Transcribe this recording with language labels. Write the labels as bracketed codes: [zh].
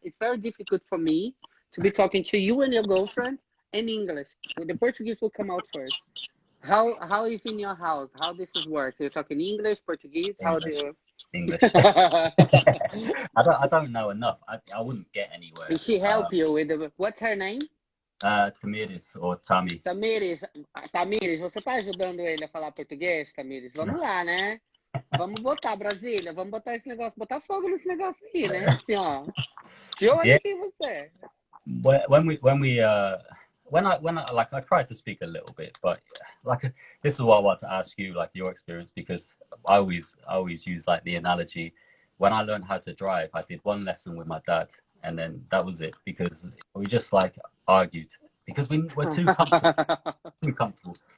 [en] It's very difficult for me to be talking to you and your girlfriend in English. The Portuguese will come out first. How is in your house? How this is work? You're talking English, Portuguese? How do English. you? English. I don't know enough. I wouldn't get anywhere. Did she help you with what's her name? Tamires or Tami. [pt] Tamires, você tá ajudando ele a falar português, Tamires? Vamos lá, né? Vamos botar Brasília, vamos botar esse negócio, botar fogo nesse negócio aí, né? Assim, ó. De olho [en] Yeah. [pt] aqui em você. [en] When I like I tried to speak a little bit, but like this is what I want to ask you, like your experience, because I always use like the analogy. When I learned how to drive, I did one lesson with my dad, and then that was it, because we just like argued because we're too comfortable.